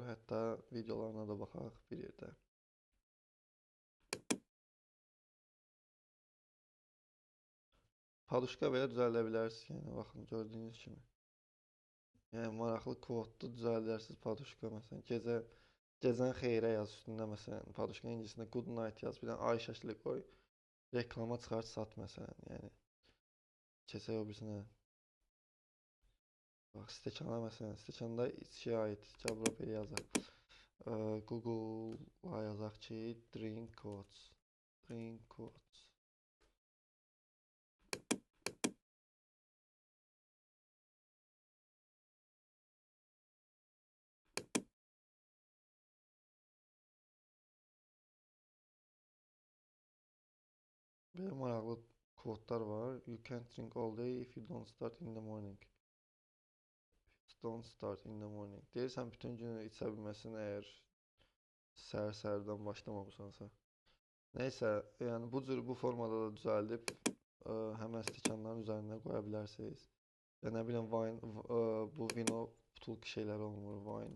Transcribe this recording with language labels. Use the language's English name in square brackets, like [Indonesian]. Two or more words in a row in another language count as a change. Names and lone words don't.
[Azerbaijani] Hətta videolarına da baxaq bir yerdə. Paduşka belə düzəldə bilərsiniz. Yəni, baxın, gördüyünüz kimi. Yəni, maraqlı kvotlu düzəldərsiniz paduşka. Məsələn, gecən xeyrə yaz üstündə, məsələn, paduşka ingilisində [English] good night [Azerbaijani] yaz. Bir dənə ay şəkli qoy. Reklama çıxart, sat, məsələn. Yəni, keçək o birisinə. Bax, stəkana məsələn, stəkanda içkiyə aid Cəbrapeli yazaq. Google-a yazaq ki, [English] drink quotes. Drink quotes. [Azerbaijani] Belə maraqlı quotelar var. [English] You can't drink all day if you don't start in the morning. Don't start in the morning. [Azerbaijani] Deyirsən, bütün günü içə bilməsin əgər səhər-səhərdən başlamamısansa. Nəysə, yəni bu formada da düzəldib həmən stəkanların üzərində qoya bilərsiniz. Ya nə biləm, bu vino butulka şeyləri olmur, wine.